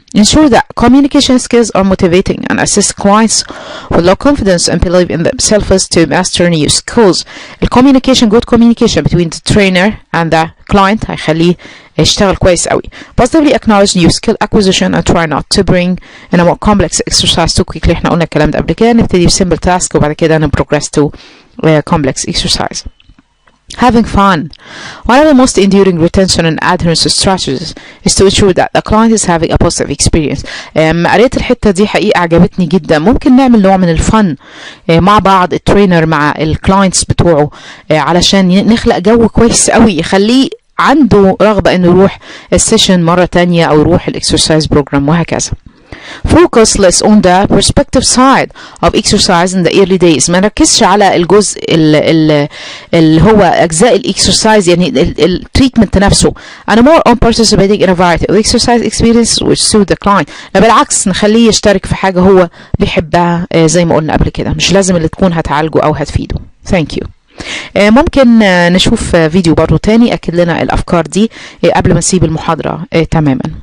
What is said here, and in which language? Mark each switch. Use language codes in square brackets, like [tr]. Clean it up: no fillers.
[en] Ensure that communication skills are motivating and assist clients with low confidence and believe in themselves to master new skills. Good communication between the trainer and the client [ar] هيخليه يشتغل كويس قوي. [en] Positively acknowledge new skill acquisition and try not to bring in a more complex exercise too quickly. [ar] احنا قلنا الكلام ده قبل كده، نبتدي [en] simple task [ar] وبعد كده [en] progress to complex exercise. Having fun. One of the most enduring retention and adherence strategies is to ensure that the client is having a positive experience. [ar] قريت الحتة دي حقيقة عجبتني جدا. ممكن نعمل نوع من الفن مع بعض، الترينر مع الكلاينتس بتوعه، علشان نخلق جو كويس قوي يخليه عنده رغبة انه يروح السيشن مرة تانية او يروح الاكسرسايز بروجرام وهكذا. [en] Focus less on the perspective side of exercise in the early days. [ar] ما نركزش على الجزء اللي هو أجزاء الإكسرسايز، يعني التريتمنت نفسه. [en] أنا more on participating in a variety of exercise experience which suit the client. [ar] لا بالعكس، نخليه يشترك في حاجة هو بيحبها زي ما قلنا قبل كده، مش لازم اللي تكون هتعالجه أو هتفيده. [en] Thank you. [ar] ممكن نشوف فيديو برضو تاني أكد لنا الأفكار دي قبل ما نسيب المحاضرة تماما.